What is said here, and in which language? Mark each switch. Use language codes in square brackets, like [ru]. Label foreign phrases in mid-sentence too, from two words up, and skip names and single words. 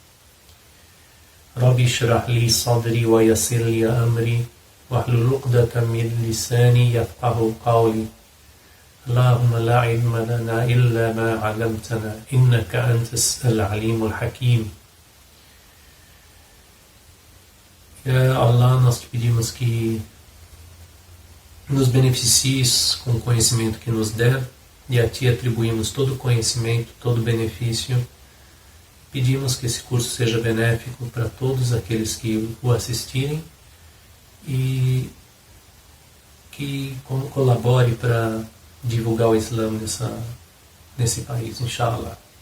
[ar] رب اشرح لي صدري ويسر لي أمري واحلل عقدة من لساني يفقهوا قولي اللهم لا علم لنا إلا ما علمتنا إنك أنت العليم الحكيم. يا الله, [pt] nós te pedimos que nos beneficies com o conhecimento que nos der, e a Ti atribuímos todo o conhecimento, todo o benefício. Pedimos que esse curso seja benéfico para todos aqueles que o assistirem e que colabore para divulgar o Islã nesse país, inshallah.